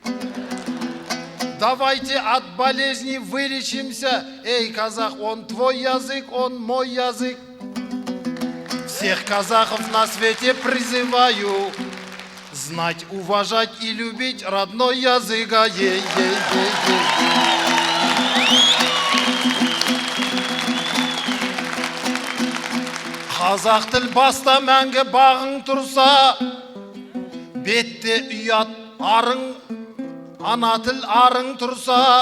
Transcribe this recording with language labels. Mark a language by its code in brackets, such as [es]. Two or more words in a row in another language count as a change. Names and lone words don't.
[ru] Давайте от болезни вылечимся. Эй, казах, он твой язык, он мой язык. Всех казахов на свете призываю знать, уважать и любить родной язык. [kk] Қазақ тіл баста мәңгі бағың тұрса, бетте ұят арың, ана тіл арың тұрса.